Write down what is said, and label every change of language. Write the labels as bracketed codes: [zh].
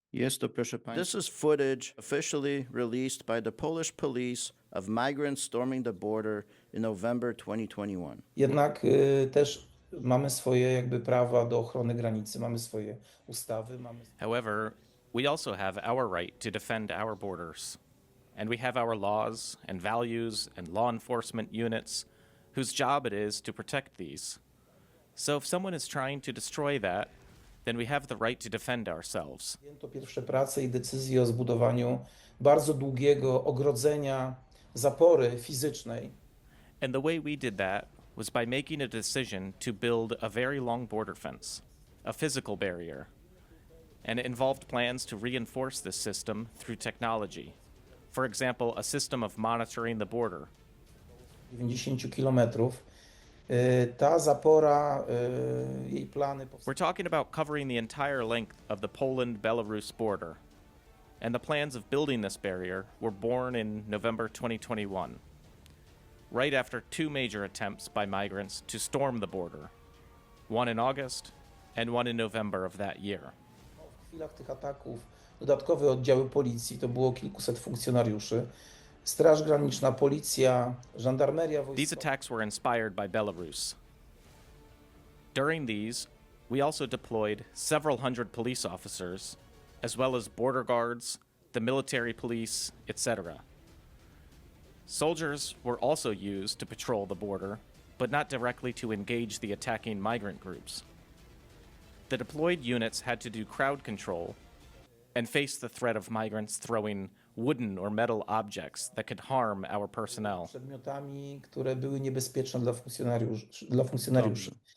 [en] This is footage officially released by the Polish police of migrants storming the border in November 2021. [pl] Jednak też mamy swoje jakby prawa do ochrony granicy, mamy swoje ustawy, [en] However, we also have our right to defend our borders, and we have our laws and values and law enforcement units whose job it is to protect these. So if someone is trying to destroy that, then we have the right to defend ourselves. [pl] To pierwsze prace i decyzje o zbudowaniu bardzo długiego ogrodzenia, zapory fizycznej. [en] And the way we did that was by making a decision to build a very long border fence, a physical barrier. And it involved plans to reinforce this system through technology. For example, a system of monitoring the border. [pl] 90 kilometrów. Ta zapora, jej plany... [en] We're talking about covering the entire length of the Poland-Belarus border. And the plans of building this barrier were born in November 2021, right after two major attempts by migrants to storm the border, one in August and one in November of that year. [pl] W chwilach tych ataków dodatkowe oddziały policji, to było kilkuset funkcjonariuszy, Straż Graniczna, policja, żandarmeria wojskowa. [en] These attacks were inspired by Belarus. During these, we also deployed several hundred police officers, as well as border guards, the military police, etc. Soldiers were also used to patrol the border, but not directly to engage the attacking migrant groups. The deployed units had to do crowd control and face the threat of migrants throwing wooden or metal objects that could harm our personnel. [pl] Przedmiotami, które były niebezpieczne dla funkcjonariuszy.